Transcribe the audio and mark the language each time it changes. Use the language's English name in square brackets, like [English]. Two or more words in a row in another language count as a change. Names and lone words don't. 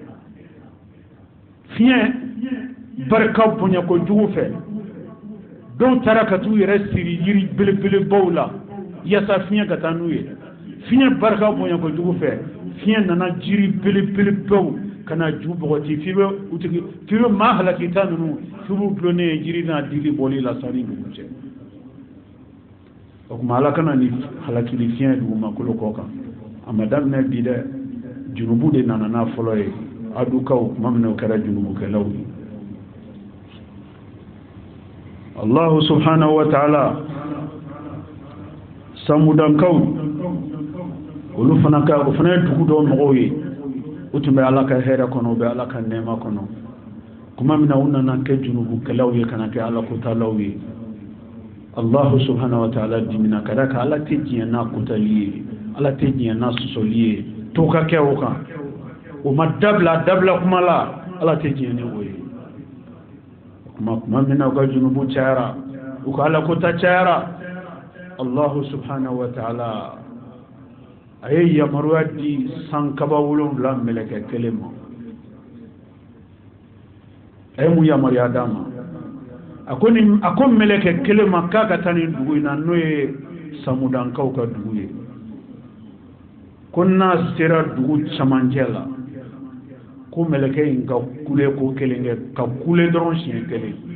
[Bambara] fiɲɛ barika bonya kojugu fɛ dɔw taara ka t'u yɛrɛ siri yiri belebelebaw la yaasa fiɲɛ ka taa n'u ye fiɲɛ barika bonya kojugu fɛ fiɲɛ nana jiri belebelebaw ka na ju bɔgɔti f'i bɛ maa halakita ninnu f'i b'u dulonnen ye jiri n'a dili bɔli la sanni dugu cɛ o tuma ala kana ni halakili fiɲɛ dugumakolo kɔ kan a ma daminɛ bi dɛ junubu de nana n'a fɔlɔ ye adukaw tuma min na o kɛra junubukɛlaw ye [Arabic] الله سبحانه وتعالى [Bambara] samudankaw olu fana ye dugu dɔw mɔgɔw ye u tun bɛ ala ka hɛrɛ kɔnɔ u bɛ ala ka nɛɛma kɔnɔ kuma min na u nana kɛ junubukɛlaw ye kana kɛ ala kotalaw ye [Arabic] الله سبحانه وتعالى [Bambara] dimina ka da ka ala tɛ diɲɛ n'a kotali ye ala tɛ diɲɛ n'a sɔsɔli ye to ka kɛ o kan o ma dabila kuma la ala tɛ diɲɛ ni o ye kuma min na u ka junubu cayara u ka ala kota cayara [Arabic] الله سبحانه وتعالى [Bambara] a ye yamaruya di san kaba 7 mɛlɛkɛ kelen ma a ye mun yamaruya d'a ma a ko mɛlɛkɛ kelen ma k'a ka taa nin dugu in na n'o ye samudankaw ka dugu ye ko n'a sera dugu camancɛ la ko mɛlɛkɛ in ka kule ko kelen kɛ ka kule dɔrɔn siɲɛ kelen